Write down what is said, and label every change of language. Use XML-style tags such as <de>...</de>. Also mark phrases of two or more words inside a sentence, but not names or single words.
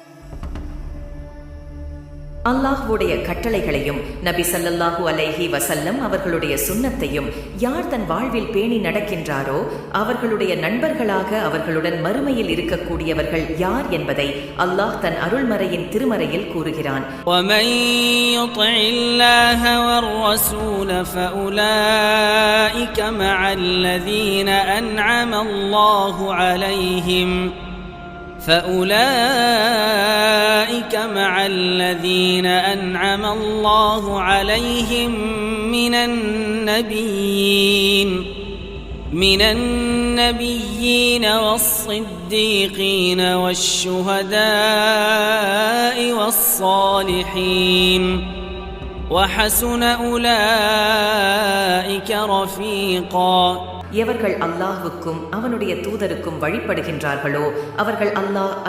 <ta>அல்லாஹ்வுடைய கட்டளைகளையும் நபி</ta> <ar>صلى الله عليه وسلم</ar> <ta>அவர்களுடைய சுன்னத்தையும் யார் தன் வாழ்வில் பேணி நடக்கின்றாரோ அவர்களுடைய நண்பர்களாக அவர்களுடன் மறுமையில் இருக்கக்கூடியவர்கள் யார் என்பதை அல்லாஹ் தன் அருள்மறையின் திருமறையில் கூறுகிறான்.</ta> <ar>وَمَن يُطِعِ اللَّهَ وَالرَّسُولَ فَأُولَٰئِكَ مَعَ الَّذِينَ أَنْعَمَ اللَّهُ عليهم من النبيين والصديقين والشهداء والصالحين وحسن أولئك رفيقا.</ar> <ta>எவர்கள் அல்லாஹ்வுக்கும் அவனுடைய தூதருக்கும் வழிபடுகின்றார்களோ அவர்கள் அல்லாஹ்</ta>